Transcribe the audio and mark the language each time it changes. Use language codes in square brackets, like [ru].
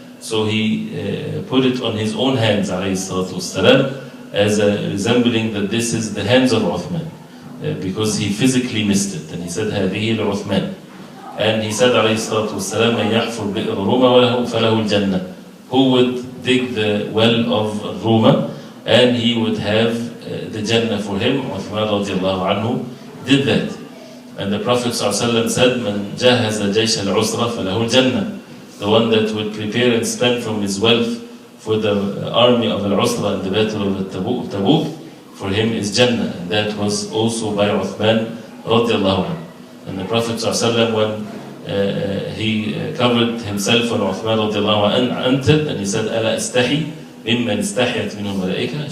[en] So he put it on his own hands, alayhi salatu wasalam, as resembling that this is the hands of Uthman, because he physically missed it. And he said, [ar] هذه لعثمان. And he said, alayhi salatu wasalam, من يحفر بئر روما فله الجنة. [en] Who would dig the well of Roma, and he would have the Jannah for him. Uthman radiallahu anhu did that. And the Prophet ﷺ said, [ar] من جهز جيش العسرة فله الجنة. [en] The one that would prepare and spend from his wealth for the army of Al-Usra and the battle of Tabuk, for him is Jannah. And that was also by Uthman radiallahu anhu. And the Prophet ﷺ, when he covered himself when Uthman radiallahu anhu entered, and he said, [ar] أَلَا أَسْتَحِي مِمَّنْ اسْتَحْيَتْ مِنْهُ الْمَلَائِكَةِ.